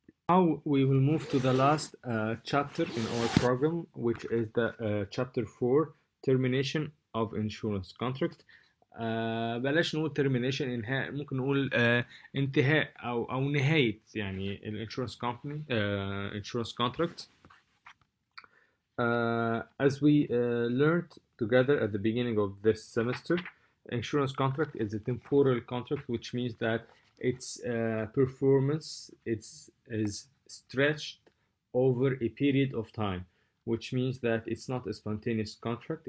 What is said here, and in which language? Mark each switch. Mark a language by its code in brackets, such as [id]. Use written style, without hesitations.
[en] Now we will move to the last chapter in our program, which is the chapter 4, termination of insurance contract. [ar] بلاش نقول termination، انهاء، ممكن نقول انتهاء او نهاية يعني الانشورنس [en] company insurance contract. As we learned together at the beginning of this semester, insurance contract is a temporal contract, which means that its performance is stretched over a period of time, which means that it's not a spontaneous contract.